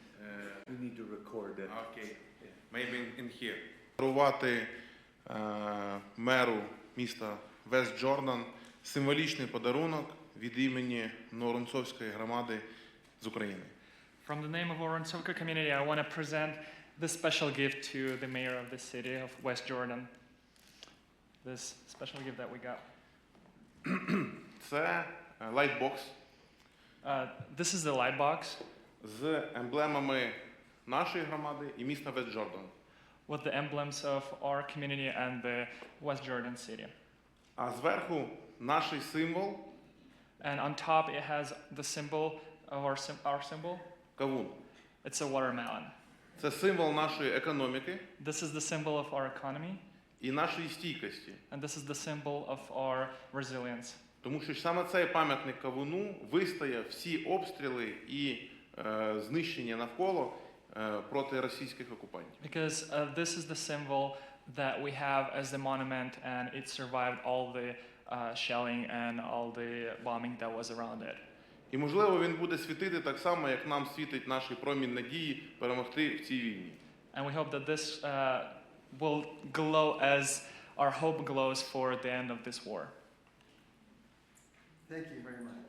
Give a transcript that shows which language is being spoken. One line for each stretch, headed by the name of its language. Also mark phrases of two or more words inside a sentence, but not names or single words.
English: We need to record it. Okay, maybe in here.
Ukrainian: Дарувати меру міста Вест Джордан символічний подарунок від імені Новоронцовської громади з України.
English: From the name of Orontsovka community, I want to present this special gift to the mayor of the city of West Jordan. This special gift that we got.
Ukrainian: Це лайтбокс
English: This is the light box
Ukrainian: з емблемами нашої громади і міста Вест Джордан.
English: with the emblems of our community and the West Jordan city.
Ukrainian: А зверху наш символ
English: And on top, it has the symbol of our symbol.
Ukrainian: кавун.
English: It's a watermelon.
Ukrainian: Це символ нашої економіки
English: This is the symbol of our economy,
Ukrainian: і нашої стійкості.
English: and this is the symbol of our resilience.
Ukrainian: Тому що саме цей пам'ятник кавуну вистояв всі обстріли і знищення навколо проти російських окупантів.
English: Because this is the symbol that we have as the monument, and it survived all the shelling and all the bombing that was around it.
Ukrainian: І, можливо, він буде світити так само, як нам світить наш промінь надії перемогти в цій війні.
English: And we hope that this will glow as our hope glows for the end of this war. Thank you very much.